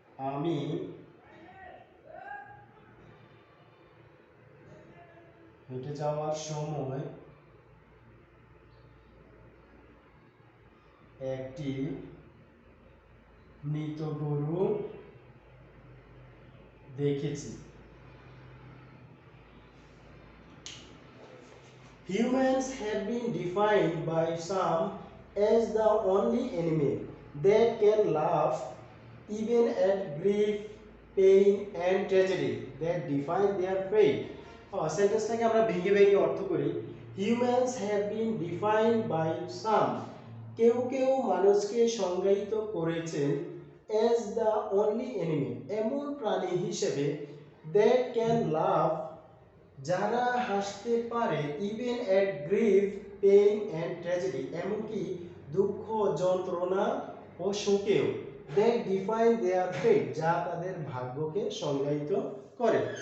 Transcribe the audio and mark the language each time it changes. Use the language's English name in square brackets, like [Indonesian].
[Bangla] আমি হেঁটে যাওয়ার সময় একটি মৃত গরু দেখেছি। [English] Humans have been defined by some as the only animal that can laugh even at grief, pain and tragedy that define their fate. [Bangla] সেন্টেন্সটাকে আমরা ভেঙে ভেঙে অর্থ করি। [English] Humans have been defined by some, [Bangla] কেউ কেউ মানুষকে সংজ্ঞায়িত করেছেন [English] as the only animal, [Bangla] এমন প্রাণী হিসেবে [English] that can laugh, [Bangla] যারা হাসতে পারে, [English] even at grief, pain and tragedy, [Bangla] এমনকি দুঃখ, যন্ত্রণা ও শোকেও, [English] that define their fate, [Bangla] যা তাদের ভাগ্যকে সংজ্ঞায়িত করে।